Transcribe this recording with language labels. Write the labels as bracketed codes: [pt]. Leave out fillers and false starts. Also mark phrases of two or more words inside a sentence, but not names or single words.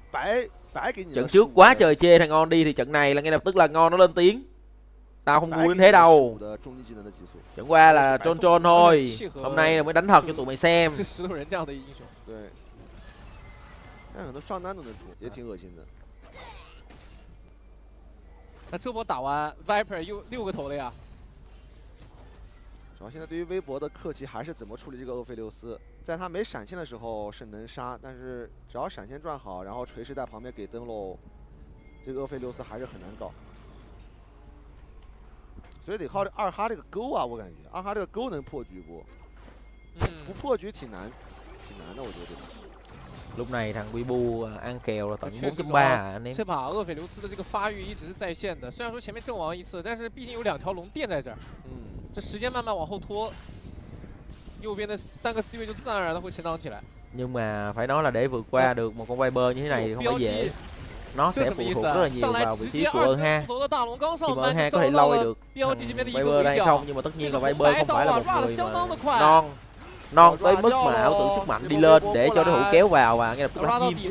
[vi] Trận trước quá trời chê thằng On đi thì trận này là ngay lập tức là ngon nó lên tiếng. Tao không vui đến thế đâu. Chẳng qua là trôn thôi. Hôm nay là mới đánh thật cho tụi mày xem. [zh] 对，但很多上单都能出，也挺恶心的。那这波打完 ，Viper 又6个头了呀。主要现在对于微博的克奇还是怎么处理这个厄斐琉斯，在他没闪现的时候是能杀，但是只要闪现转好，然后锤石在旁边给灯笼，这个厄斐琉斯还是很难搞。所以得靠这2哈这个钩啊，我感觉2哈这个钩能破局不？不破局挺难。 那我觉得 [vi] lúc này thằng Weibo ăn kèo là tận 4.3 anh em. [zh] 这把厄斐琉斯的这个发育一直是在线的，虽然说前面阵亡一次，但是毕竟有2条龙垫在这儿，这时间慢慢往后拖，右边的3个 C 位就自然而然的会成长起来。 [vi] Nhưng mà phải nói là để vượt qua được một con Viper như thế này thì không phải dễ. Nó sẽ phụ thuộc rất là nhiều vào vị trí của Ha. Khi mà Ha có thể lôi được Viper đây không, nhưng mà tất nhiên là Viper không phải là một người mà non tới mức mà ảo tưởng sức mạnh đi lên để cho đối thủ kéo vào và ngay lập tức là diêm.